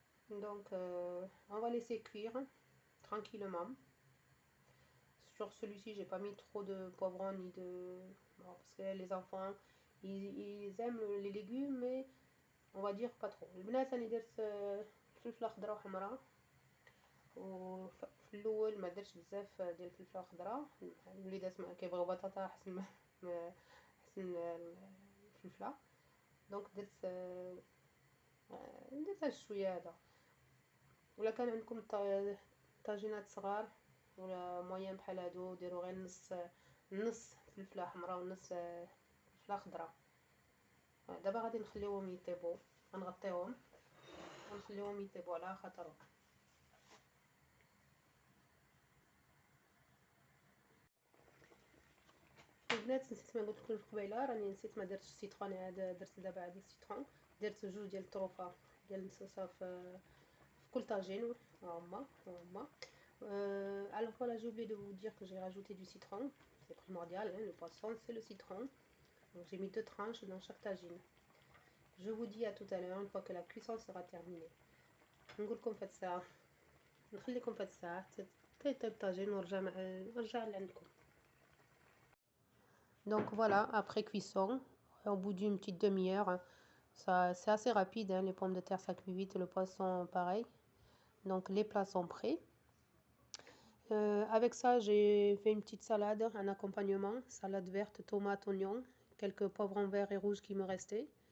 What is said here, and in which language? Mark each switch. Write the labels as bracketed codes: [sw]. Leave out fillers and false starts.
[fr] Donc on va laisser cuire tranquillement. Sur celui-ci, j'ai pas mis trop de poivrons ni de... Bon, parce que les enfants, ils aiment les légumes, mais on va dire pas trop. [ar] البنات راني درت فلفله خضراء وحمراء، وفي الاول ما درتش بزاف ديال الفلفله الخضراء. الوليدات كيبغيو بطاطا حسن الفلفله، دونك درت شويه هذا. ولا كان عندكم طاجينات صغار ولا موين بحال هادو، ديروا غير نص فلفله حمراء ونص فلفله خضراء. دابا غادي نخليوهم يطيبوا، غنغطيوهم ونخليوهم يطيبوا على خاطرهم. البنات نسيت ما قلت لكم قبيله، راني نسيت ما درتش السيترون، عاد درت دابا عاد السيترون. درت جوج ديال الطروفه ديال النصوصه في كل طاجين. [fr] هما alors voilà, j'ai oublié de vous dire que j'ai rajouté du citron. C'est primordial, hein, le poisson c'est le citron. Donc j'ai mis 2 tranches dans chaque tagine. Je vous dis à tout à l'heure une fois que la cuisson sera terminée. [ar] نقولكم فهاد الساعه، نخليكم فهاد الساعه تيطيب طاجين ونرجع لعندكم. [fr] Donc voilà, après cuisson, au bout d'une petite demi-heure, ça c'est assez rapide, hein, les pommes de terre ça cuit vite, le poisson pareil. Donc les plats sont prêts. Avec ça, j'ai fait une petite salade, un accompagnement, salade verte, tomate, oignon, quelques poivrons verts et rouges qui me restaient.